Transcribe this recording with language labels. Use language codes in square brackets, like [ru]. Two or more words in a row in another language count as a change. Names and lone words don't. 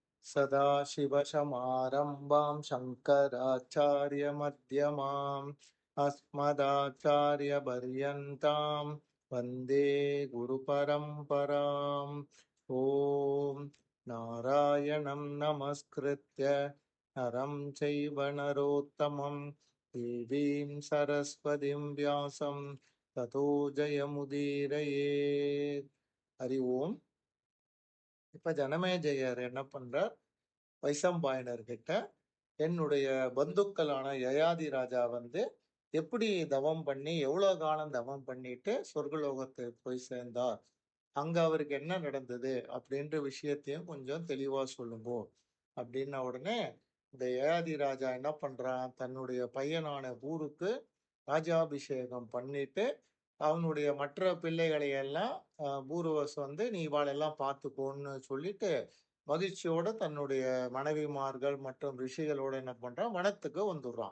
[sa] सदाशिवसमारम्भां शङ्कराचार्यमध्यमाम् अस्मदाचार्यपर्यन्तां वन्दे गुरुपरम्पराम्। ॐ नारायणं नमस्कृत्य नरं चैव नरोत्तमं देवीं सरस्वतीं व्यासं ततो जयमुदीरयेत्. हरि ओम्. [ta] இப்ப ஜனமேஜயர் என்ன பண்றார்? வைசம்பாயனர்கிட்ட என்னுடைய பந்துக்களான யயாதி ராஜா வந்து எப்படி தவம் பண்ணி எவ்வளவு காலம் தவம் பண்ணிட்டு சொர்க்கலோகத்துக்கு போய் சேர்ந்தார், அங்க அவருக்கு என்ன நடந்தது அப்படின்ற விஷயத்தையும் கொஞ்சம் தெளிவா சொல்லுங்க அப்படின்ன உடனே இந்த யயாதி ராஜா என்ன பண்றான், தன்னுடைய பையனான பூருக்கு ராஜாபிஷேகம் பண்ணிட்டு அவனுடைய மற்ற பிள்ளைகளை எல்லாம் பூர்வஸ் வந்து நீ இவாளெல்லாம் பார்த்துக்கோன்னு சொல்லிட்டு மகிழ்ச்சியோட தன்னுடைய மனைவிமார்கள் மற்றும் ரிஷிகளோட என்ன பண்றான், வனத்துக்கு வந்துடுறான்.